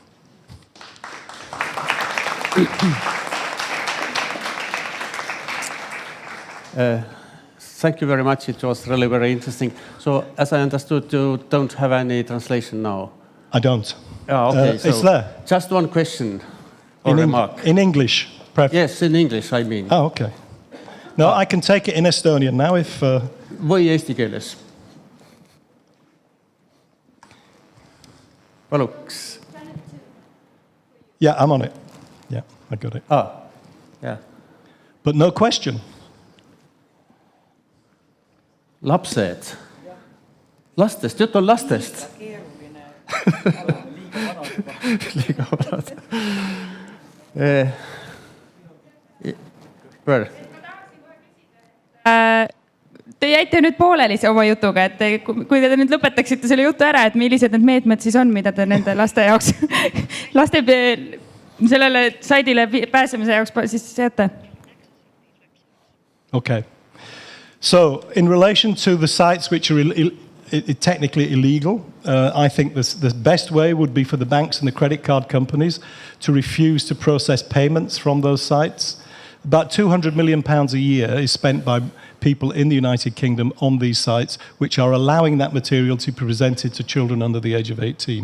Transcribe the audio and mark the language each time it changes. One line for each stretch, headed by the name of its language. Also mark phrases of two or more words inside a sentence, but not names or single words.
English: Thank you very much. It was really very interesting. So, as I understood, you don't have any translation now? I don't. Oh, okay. So it's there. Just one question or remark. In English? Yes, in English, I mean. Oh, okay. No, I can take it in Estonian now if...
Estonian: Või eesti keeles. Paluks.
English: Yeah, I'm on it. Yeah, I got it. Yeah. But no question.
Estonian: Lapsed. Lastest, jutt on lastest. Liiga vanad. Pöör. Te jäite nüüd pooleli oma jutuga, et kui te nüüd lõpetaksite selle jutu ära, et millised need meetmed siis on, mida te nende laste jaoks, sellele saidile pääsemise jaoks siis seate?
English: Okay. So, in relation to the sites which are technically illegal, I think the best way would be for the banks and the credit card companies to refuse to process payments from those sites. About £200 million a year is spent by people in the United Kingdom on these sites, which are allowing that material to be presented to children under the age of 18.